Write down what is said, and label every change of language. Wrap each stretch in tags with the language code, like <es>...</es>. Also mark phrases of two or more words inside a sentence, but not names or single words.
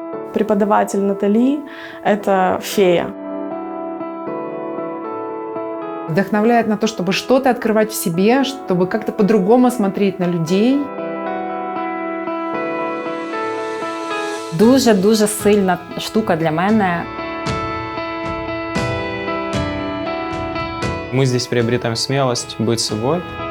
<ru>преподаватель Натали – это фея. Вдохновляет на то, чтобы что-то открывать в себе, чтобы как-то по-другому смотреть на людей.</ru> <uk>Дуже сильна штука для мене.</uk> <ru>Мы здесь приобретаем смелость быть собой.</ru>